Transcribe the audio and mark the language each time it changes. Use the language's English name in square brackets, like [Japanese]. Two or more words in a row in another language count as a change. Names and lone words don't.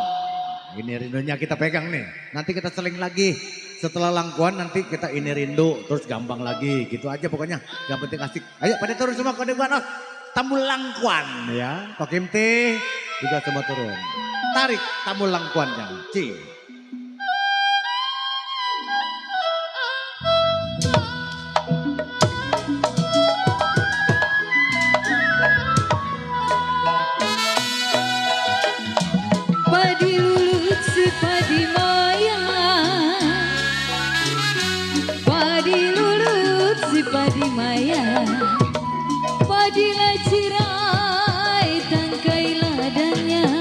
[Indonesian] Ini rindunya kita pegang nih. Nanti kita seling lagi. Setelah Langkuan nanti kita ini rindu terus gambang lagi. Gitu aja pokoknya. Yang penting asik. Ayo pada turun semua kode buat Istanbul Langkuan ya. Kok Kimti juga semua turun. Tarik Istanbul Langkuannya. Ci. Padi lulut si padi maya, padi lulut si padi maya, padi lacirai tangkai ladanya.